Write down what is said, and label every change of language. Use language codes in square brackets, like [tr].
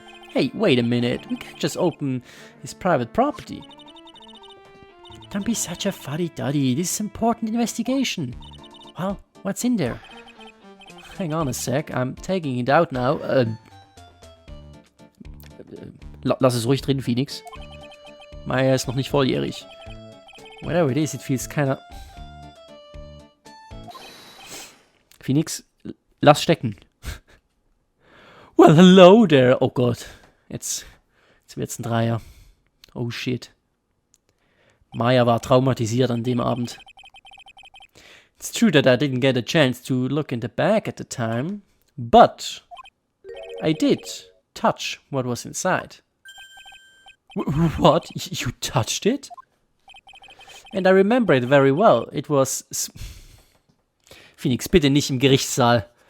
[en] Hey, wait a minute, we can't just open his private property. Don't be such a fuddy-duddy, this is important investigation. Well, what's in there? Hang on a sec, I'm taking it out now. [de] Lass es ruhig drin, Phoenix. Maya ist noch nicht volljährig. [en] Whatever it is, it feels kinda... [de] Phoenix, lass stecken. [en] Well, hello there. [de] Oh Gott. Jetzt wird's ein Dreier. [en] Oh shit. [de] Maya war traumatisiert an dem Abend. [en] It's true that I didn't get a chance to look in the bag at the time, but I did touch what was inside. What? You touched it? And I remember it very well. It was... [de] Phoenix, bitte nicht im Gerichtssaal.